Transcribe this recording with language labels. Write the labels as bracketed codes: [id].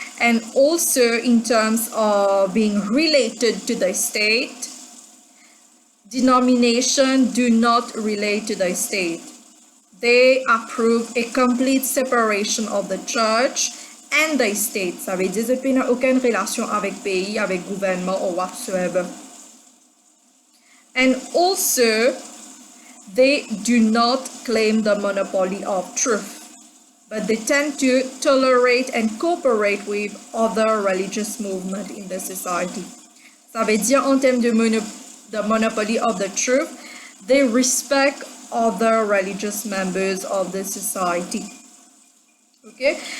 [en] And also in terms of being related to the state, denomination do not relate to the state. They approve a complete separation of the church and the state. [fr] Ça veut dire qu'ils n'ont aucune relation avec pays, avec gouvernement [en] or whatsoever. And also, they do not claim the monopoly of truth, but they tend to tolerate and cooperate with other religious movements in the society. [fr] Ça veut dire, en termes de [en] the monopoly of the truth, they respect other religious members of the society. Okay?